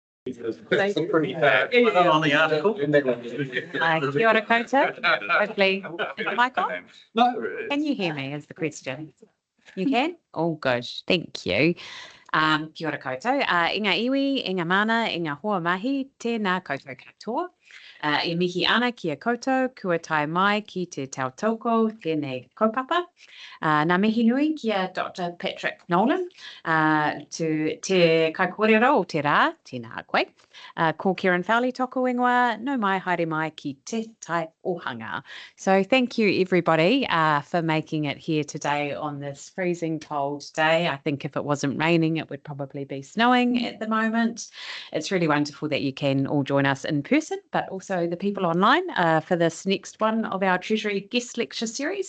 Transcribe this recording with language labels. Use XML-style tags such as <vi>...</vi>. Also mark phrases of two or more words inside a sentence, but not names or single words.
<en>That's pretty bad. On the article.</en> <mi>Kia ora koutou.</mi> <en>Hopefully, Michael, No. can you hear me is the question. You can? Oh, good. Thank you.</en> <mi>Kia ora koutou. Inga iwi, inga mana, inga hoa mahi, tēnā koutou katoa. E mihi ana kia koutou, kua tai mai ki te tautoko, tēnei kaupapa. Nā mihi nui kia Dr. Patrick Nolan, to te kaikorero o te rā, tēnā koe. Ko Kieran Fowley toko ingoa, no mai haere mai ki te tai ohanga.</mi> <en>So thank you everybody for making it here today on this freezing cold day. I think if it wasn't raining, it would probably be snowing at the moment. It's really wonderful that you can all join us in person, but also the people online for this next one of our Treasury Guest Lecture series.</en>